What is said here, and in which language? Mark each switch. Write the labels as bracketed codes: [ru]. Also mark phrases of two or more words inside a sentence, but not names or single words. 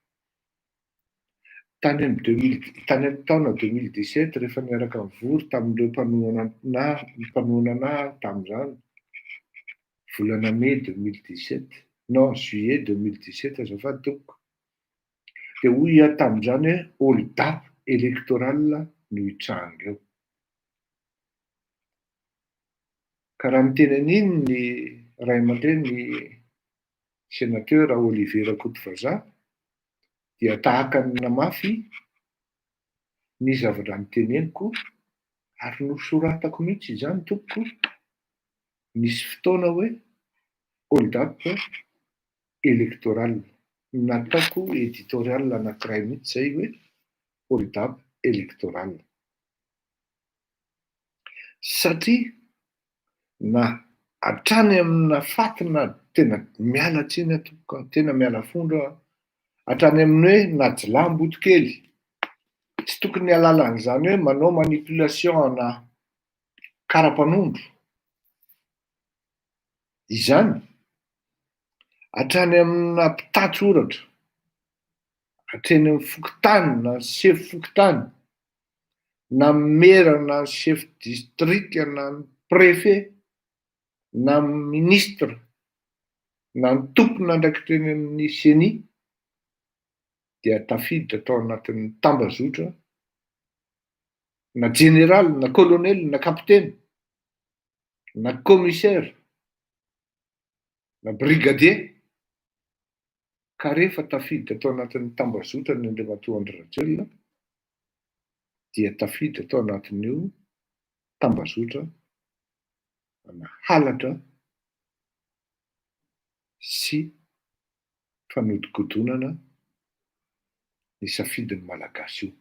[mg] Tany amin'ny taona 2017 rehefa niaraka nivory tamin'ireo mpanohana tamin'izany volana mai 2017, [fr] non, juillet [mg] 2017 azafady tompoko. Dia hoy aho tamin'izany hoe [fr] hold-up électoral [mg] no hitranga eo. Ka raha miteny an'iny ny ray aman-dreny ny sénateur Olivier Rakotovaza dia tahaka ny namafy ny zavatra niteneniko ary nosoratako mihitsy izany tompoko. Nisy fotoana hoe [fr] hold-up électoral. [mg] Nataoko éditorial anankiray mihitsy zay hoe [fr] hold-up électoral. [mg] Satria na hatrany amina fatina tena miala tsiny tompoko, tena miala fondro hatrany amin'ny hoe najilaham-boto kely. Tsy tokony halalana izany hoe manao manipulation na karapanondro izany hatrany amina mpitatry oratra, hatreny amin'ny fokotany na sefy fokotany, na mera na [fr] chef district [mg] na préfet na ministre na ny tompona andraikitreny amin'ny CENI dia tafiditra tao anatin'ny tambazotra na général na colonel na kapiteny na commissaire na brigadier ka rehefa tafiditra tao anatin'ny tambazotra ny Andriamatoa Andry Rajoelina dia tafiditra tao anatin'io tambazotra na halatra sy fanodikodonana ny safidin'ny malagasy io.